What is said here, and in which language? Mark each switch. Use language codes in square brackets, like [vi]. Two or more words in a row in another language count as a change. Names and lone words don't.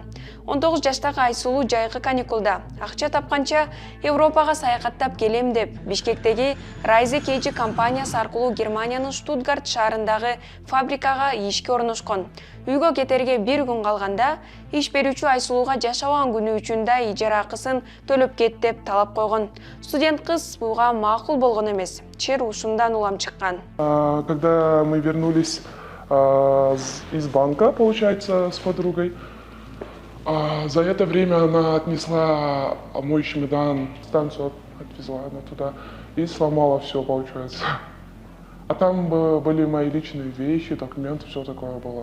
[ky] 19 жаштагы Айсулуу жайкы каникулда акча тапканча Европага саякаттап келем деп Бишкектеги Райзе Кейджи компаниясы аркылуу Германиянын Штутгарт шаарындагы фабрикага ишке орношкон. Үйгө кетерге бир күн калганда иш берүүчү Айсулууга жашабаган күнү үчүн да ижара акысын төлөп кет деп талап койгон. Студент кыз буга макул болгон эмес. Чер ушундан улам чыккан. [ru] Когда мы вернулись из банка, получается, с подругой, за это время она отнесла мой чемодан, станцию отвезла она туда и сломала все, получается. А там были мои личные вещи, документы, все такое было.